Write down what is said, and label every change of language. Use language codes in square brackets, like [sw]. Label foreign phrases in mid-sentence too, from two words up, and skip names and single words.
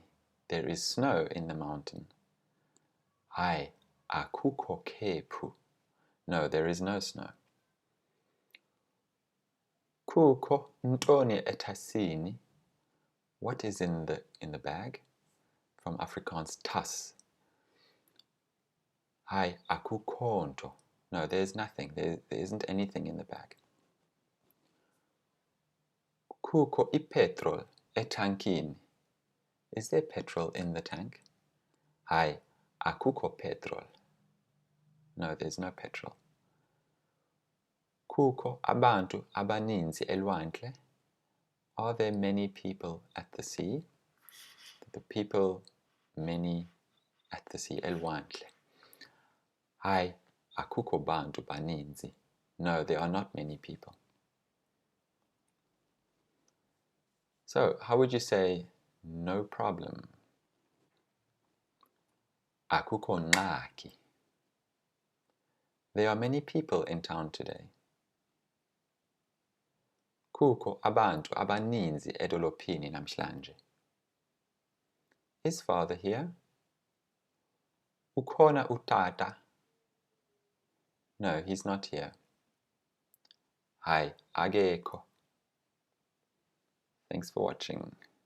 [en] There is snow in the mountain. [xh] Hayi, akukho khephu. [en] No, there is no snow. [xh] Kukho ntoni etasini. [en] What is in the bag? From Afrikaans tas. [xh] Hayi, akukho nto. [en] No, there's nothing. There isn't anything in the bag. [xh] Kukho ipetrol etankini. [en] Is there petrol in the tank? [xh] Hayi, akukho petrol. [en] No, there's no petrol. [xh] Kukho abantu abaninzi elwandle. [en] Are there many people at the sea? The people, many at the sea, [xh] elwandle. Hayi, akukho bantu baninzi. [en] No, there are not many people. So, how would you say no problem? [xh] Akukho ngxaki. [en] There are many people in town today. [xh] Kukho abantu abaninzi edolophini namhlanje. [en] Is father here? [xh] Ukhona utata? [en] No, he's not here. [xh] Hayi, akekho. [en] Thanks for watching.